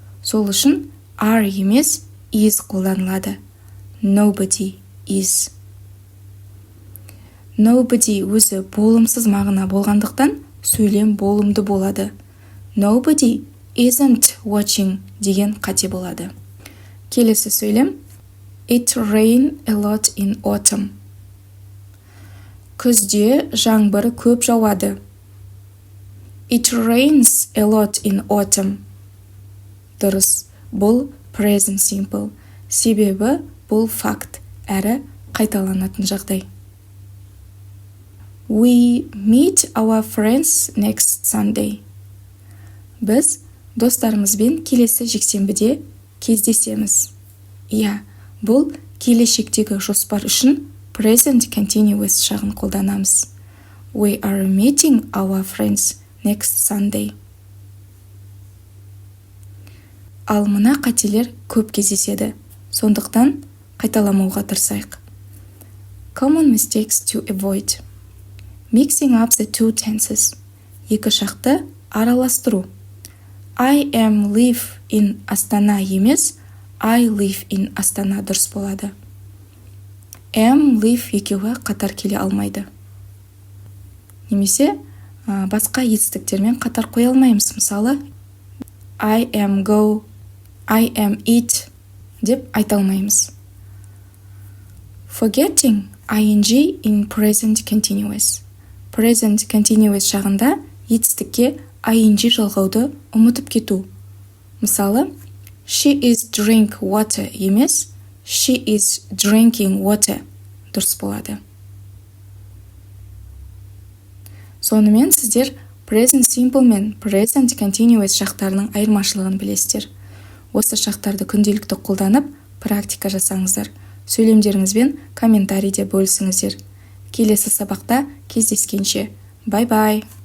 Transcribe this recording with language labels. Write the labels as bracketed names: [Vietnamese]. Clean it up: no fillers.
[Kazakh] Сол үшін are емес is қолданылады. [English] Nobody is. [Kazakh] Nobody өзі болымсыз мағына болғандықтан сөйлем болымды болады. [English] Nobody isn't watching [Kazakh] деген қате болады. Келесі сөйлем [English] It rained a lot in autumn. [Kazakh] Күзде жаңбыр көп жауады. [English] It rains a lot in autumn. [Kazakh] Дұрыс, бұл present simple. Себебі бұл факт, әрі қайталанатын жағдай. [English] We meet our friends next Sunday. [Kazakh] Біз достарымызбен келесі жексенбіде кездесеміз. Иә, бұл келешектегі жоспар үшін present continuous шағын қолданамыз. [English] We are meeting our friends next Sunday. [Kazakh] Ал мына қателер көп кездеседі. Сондықтан қайталамауға тырысайық. [English] Common mistakes to avoid. Mixing up the two tenses. [Kazakh] Екі шақты араластыру. [English] I am live in Астана [Kazakh] емес, [English] I live in Астана [Kazakh] дұрыс болады. Am, live екеуі қатар келе алмайды. Немесе басқа етістіктермен қатар қоя алмаймыз. Мысалы, [English] I am go, I am eat [Kazakh] деп айта алмаймыз. [English] Forgetting ing in present continuous. [Kazakh] Present continuous шағында етістікке ing жалғауды ұмытып кету. Мысалы, [English] she is drink water [Kazakh] емес, [English] she is drinking water [Kazakh] дұрыс болады. Сонымен сіздер present simple мен present continuous шақтарының айырмашылығын білесіздер. Осы шақтарды күнделікті қолданып, практика жасаңыздар. Сөйлемдеріңізбен комментарийде бөлісіңіздер. Келесі сабақта кездескенше. Бай-бай!